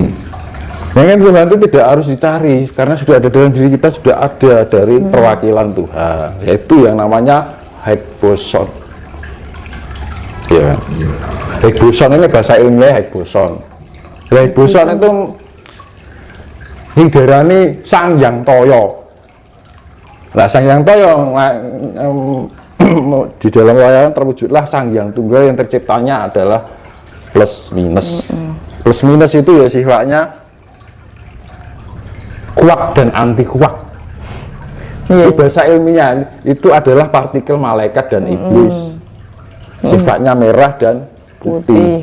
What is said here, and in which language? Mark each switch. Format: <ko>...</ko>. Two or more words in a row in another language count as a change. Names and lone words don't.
<id>Makanya Tuhan itu tidak harus dicari, karena sudah ada dalam diri kita, sudah ada dari perwakilan Tuhan, yaitu yang namanya Higgs boson. Ya, Higgs boson ini bahasa ilmiah Higgs boson. Higgs boson itu diarani Sang Hyang Toyo. Nah, Sang Hyang Toyo di dalam wayang terwujudlah Sang Hyang Tunggal yang terciptanya adalah plus minus. Plus minus itu ya sifatnya kuak dan anti kuak. Itu bahasa ilmiah, itu adalah partikel malaikat dan iblis. Sifatnya merah dan putih.</id>